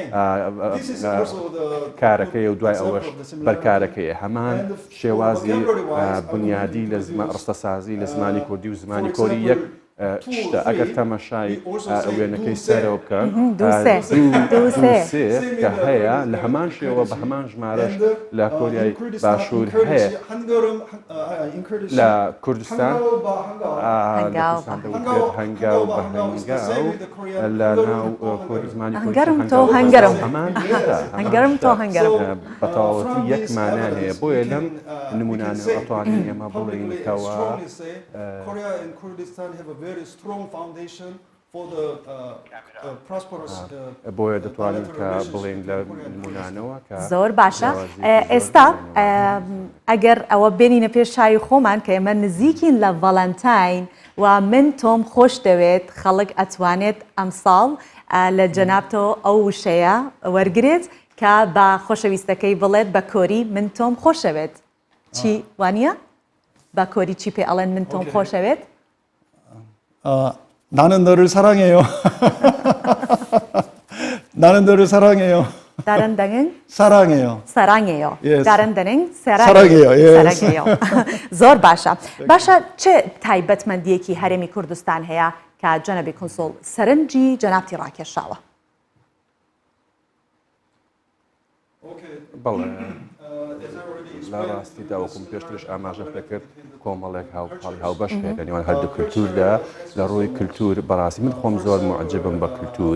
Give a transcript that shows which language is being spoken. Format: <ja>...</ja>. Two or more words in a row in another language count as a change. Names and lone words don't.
<ckb>کارەکەی و دوای ئەوەش بەرکارەکەیە هەمان شێوازی بنیادی لە ڕستە سازی لە زمانی کوردی و زمانی کۆری یەک شتە ئەگەر تەمەشای وێنەکەی سەرەوە بکەن دووسێ کە هەیە لە هەمان شێوە بە هەمان ژمارەش لە کۆریای باشوور هەیە لە کوردستان هەنگاو بە هەنگاو لە ناو کۆری زمانی هەنگەرم تۆ هەنگەرم بەتەواوەتی یەک مانایان هەیە بۆیە لەم نمونانە ئەتوانین ئێمە بڵێین کەوە</ckb> <en>very strong foundation for the prosperous</en> <ckb>بۆیە دەتوانین کە بڵێن لە نمونانەوە کە زۆر باشە ئێستا ئەگەر ئەوە بێنینە پێش چای خۆمان کە ئێمە نزیکین لە ڤەڵەنتاین و من تۆم خۆش دەوێت خەڵک ئەتوانێت ئەمساڵ لە جەنابتەوە ئەو وشەیە وەرگێت کە بە خۆشەویستەکەی بڵێت بە کۆری من تۆم خۆشەوێت چی وانە بە کۆری چی پێ ئەڵێن من تۆم خۆشەوێت</ckb> <ko>나는 너를 사랑해요. 나는 너를 사랑해요. 다른 데는 사랑해요. 사랑해요.</ko> <en>Yes.</en> <ko>다른 데는 사랑해요. Yes. 사랑해요.</ko> <ckb>زۆر باشە. باشە چه تایبەتمەندیەکی هەرێمی کوردستان هەیە کە جەنەبی کۆنسۆڵ سەرنجی جەنابتی ڕاکێشاوە؟ بەڵێ لە ڕاستیدا وەکوم پێشترش ئاماژە پێکرد کۆمەڵێک هاوبەش هەیە لە نێوان هەردوو کولتوردا لە ڕووی کولتور بەڕاستی من خۆم زۆر معجبم بە کولتور</ckb>